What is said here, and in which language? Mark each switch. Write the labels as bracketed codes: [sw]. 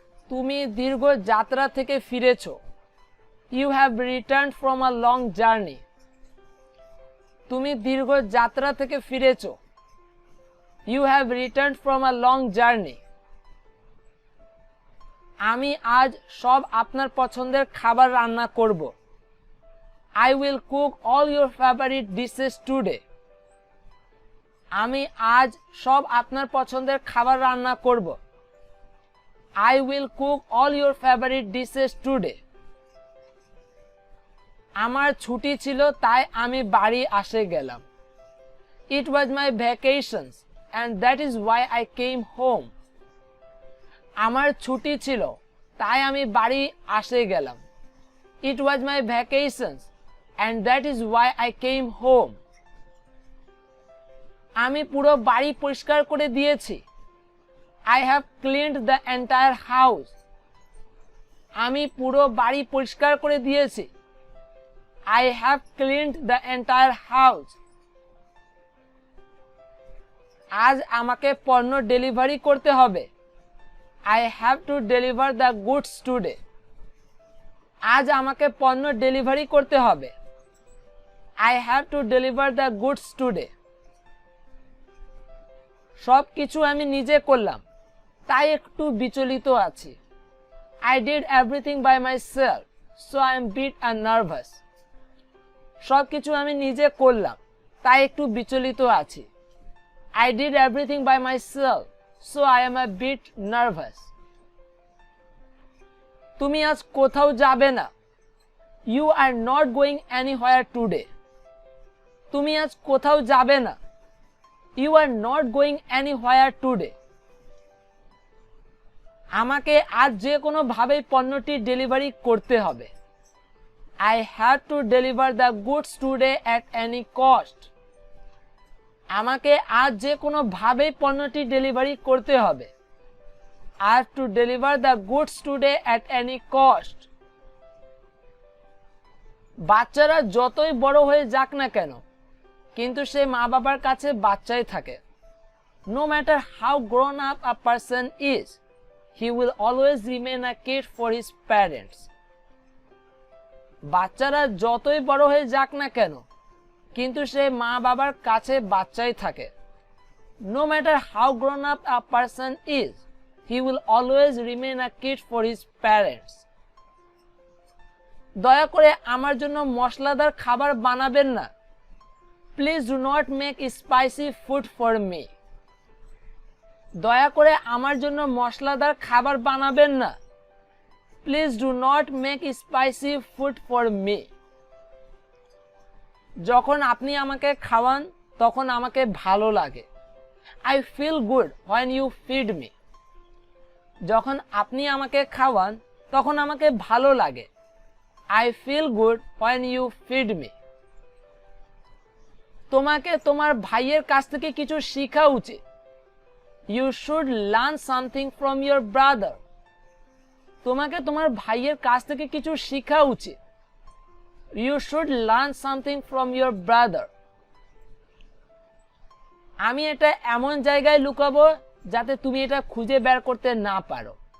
[bn] তুমি দীর্ঘ যাত্রা থেকে ফিরেছো। [en] You have returned from a long journey. [bn] তুমি দীর্ঘ যাত্রা থেকে ফিরেছো। [en] You have returned from a long journey. [bn] আমি আজ সব আপনার পছন্দের খাবার রান্না করব। [en] I will cook all your favorite dishes today. [bn] আমি আজ সব আপনার পছন্দের খাবার রান্না করব। [en] I will cook all your favorite dishes today. [bn] আমার ছুটি ছিল তাই আমি বাড়ি আসে গেলাম। [en] It was my vacations and that is why I came home. [bn] আমার ছুটি ছিল তাই আমি বাড়ি আসে গেলাম। [en] It was my vacations and that is why I came home. [bn] আমি পুরো বাড়ি পরিষ্কার করে দিয়েছি। [en] I have cleaned the entire house. [bn] আমি পুরো বাড়ি পরিষ্কার করে দিয়েছি। [en] I have cleaned the entire house. [bn] আজ আমাকে পণ্য ডেলিভারি করতে হবে। [en] I have to deliver the goods today. [bn] আজ আমাকে পণ্য ডেলিভারি করতে হবে। [en] I have to deliver the goods today. [bn] সব কিছু আমি নিজে করলাম, তাই একটু বিচলিত আছি। [en] I did everything by myself, so I am bit nervous. [bn] সব কিছু আমি নিজে করলাম, তাই একটু বিচলিত আছি। [en] I did everything by myself, so I am a bit nervous. [bn] তুমি আজ কোথাও যাবে না। [en] You are not going anywhere today. [bn] তুমি আজ কোথাও যাবে না। [en] You are not going anywhere today. [bn] আমাকে আজ যে কোনো ভাবে পণ্যটি ডেলিভারি করতে হবে। [en] I have to deliver the goods today at any cost. [bn] আমাকে আজ যে কোনো ভাবে পণ্যটি ডেলিভারি করতে হবে। [en] I have to deliver the goods today at any cost. [bn] বাচ্চারা যতই বড় হয়ে যাক না কেন, কিন্তু সে মা বাবার কাছে বাচ্চাই থাকে। [en] No matter how grown up a person is, he will always remain a kid for his parents. [bn] বাচ্চারা যতই বড় হয়ে যাক না কেন, কিন্তু সে মা বাবার কাছে বাচ্চাই থাকে। [en] No matter how grown up a person is, he will always remain a kid for his parents. [bn] দয়া করে আমার জন্য মশলাদার খাবার বানাবেন না। [en] Please do not make spicy food for me. [bn] দয়া করে আমার জন্য মশলাদার খাবার বানাবেন না। [en] Please do not make spicy food for me. [bn] যখন আপনি আমাকে খাওয়ান তখন আমাকে ভালো লাগে। [en] I feel good when you feed me. [bn] যখন আপনি আমাকে খাওয়ান তখন আমাকে ভালো লাগে। [en] I feel good when you feed me. [bn] তোমাকে তোমার ভাইয়ের কাছ থেকে কিছু শেখা উচিত। [en] You should learn something from your brother. [bn] তোমাকে তোমার ভাইয়ের কাছ থেকে কিছু শেখা উচিত। [en] You should learn something from your brother. [bn] আমি এটা এমন জায়গায় লুকাবো যাতে তুমি এটা খুঁজে বের করতে না পারো।